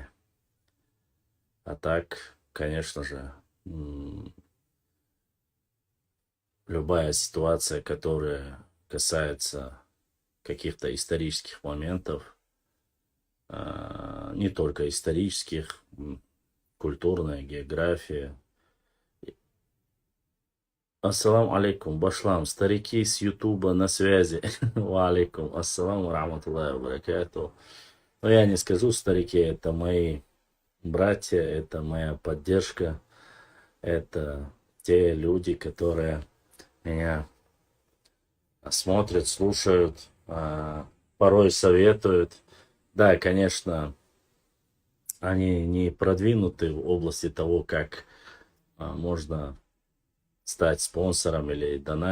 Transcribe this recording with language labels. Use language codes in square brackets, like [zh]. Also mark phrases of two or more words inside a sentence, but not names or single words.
[ru] А так, конечно же, любая ситуация, которая касается каких-то исторических моментов, не только исторических, культурная, география. [ar] السلام عليكم, башлам, [ru] старики с Ютуба на связи. [ar] وعليكم السلام رحمة الله وبركاته. [ru] Но я не скажу старики, это мои братья, это моя поддержка, это те люди, которые меня смотрят, слушают, порой советуют. Да, конечно, они не продвинуты в области того, как можно стать спонсором или донатить.